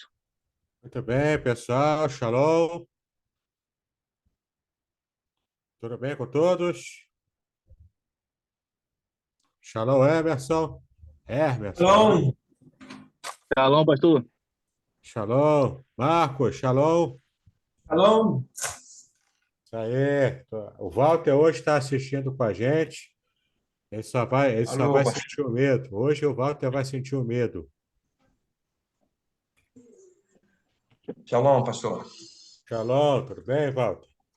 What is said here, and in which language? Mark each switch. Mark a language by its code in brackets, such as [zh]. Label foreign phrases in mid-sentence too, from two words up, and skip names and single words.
[pt] Muito bem, pessoal. Shalom. Tudo bem com todos? Shalom, Emerson. Emerson. Shalom. Shalom, pastor. Shalom. Marcos, shalom. Shalom. Isso aí. O Walter hoje está assistindo com a gente. Ele só vai sentir o medo. Hoje o Walter vai sentir o medo. Shalom, pastor. Shalom, tudo bem, Walter?